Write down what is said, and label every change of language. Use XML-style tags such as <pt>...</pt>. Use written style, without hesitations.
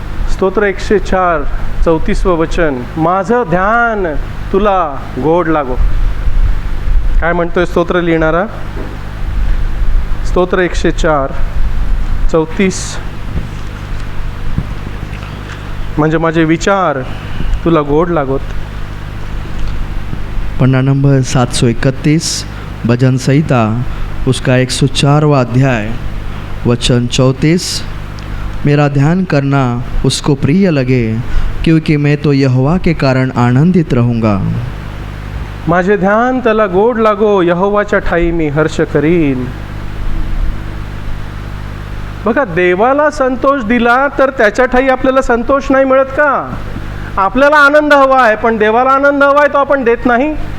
<mr>स्तोत्र 104 34 वचन, माझं ध्यान तुला गोड लागो. काय म्हणतोय स्तोत्र लिहिणारा? स्तोत्र 104 34, म्हणजे माझे विचार तुला गोड लागोत.</mr> <hi>पन्ना नंबर 731, भजन संहिता उसका 104वां अध्याय वचन 34, मेरा ध्यान करना उसको प्रिय लगे, क्योंकि मैं तो यहोवा के कारण आनंदित रहूँगा.</hi> <mr>माझे ध्यान त्याला गोड लागो, यहोवाच्या ठाई मी हर्ष करीन. बघा, देवाला संतोष दिला तर त्याच्या ठाई आपल्याला संतोष नाही मिळत का? आपल्याला आनंद हवा आहे, पण देवाला आनंद हवा आहे तो आपण देत नाही.</mr>